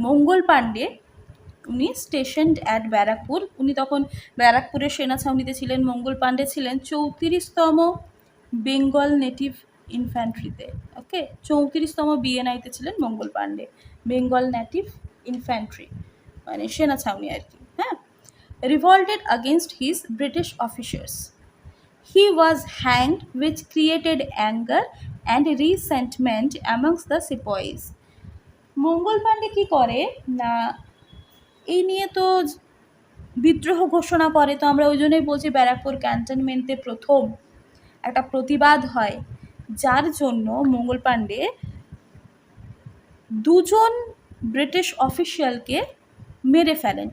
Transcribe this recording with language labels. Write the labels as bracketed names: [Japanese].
[Bangla] মঙ্গল পাণ্ডে, উনি স্টেশনড অ্যাট ব্যারাকপুর, উনি তখন ব্যারাকপুরের সেনা ছাউনিতে ছিলেন। মঙ্গল পাণ্ডে ছিলেন 34তম বেঙ্গল নেটিভ ইনফ্যান্ট্রিতে। ওকে, 34তম বিএনআইতে ছিলেন মঙ্গল পাণ্ডে, বেঙ্গল নেটিভ ইনফ্যান্ট্রি, মানে সেনা ছাউনি আর কি। [English] হ্যাঁ, revolted against his British officers. He was hanged, which created anger and resentment amongst the sepoys. [Bangla] মঙ্গল পাণ্ডে কী করে না, এই নিয়ে তো বিদ্রোহ ঘোষণা করে। তো আমরা ওই জন্যই বলছি ব্যারাকপুর ক্যান্টনমেন্টে প্রথম একটা প্রতিবাদ হয়, যার জন্য মঙ্গল পাণ্ডে দুজন ব্রিটিশ অফিসিয়ালকে মেরে ফেলেন।